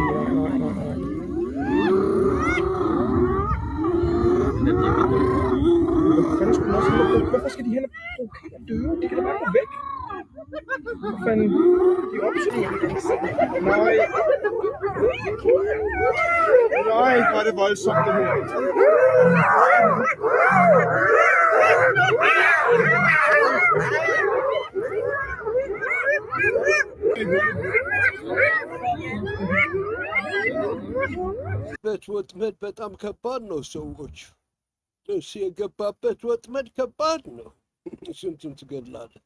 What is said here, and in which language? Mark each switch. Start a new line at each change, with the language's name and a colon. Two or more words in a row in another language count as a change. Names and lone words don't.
Danish: Hvorfor skal de hen og provokere døre? De kan da bare gå væk. Hvad fanden? De opsøger. Nej. Nej, hvor er det voldsomt det her.
Amharic: ወጥመድ በጣም ከባድ ነው ሰዎች። እሱ የገባበት ወጥመድ ከባድ ነው። ስንቱን ትገድላለህ?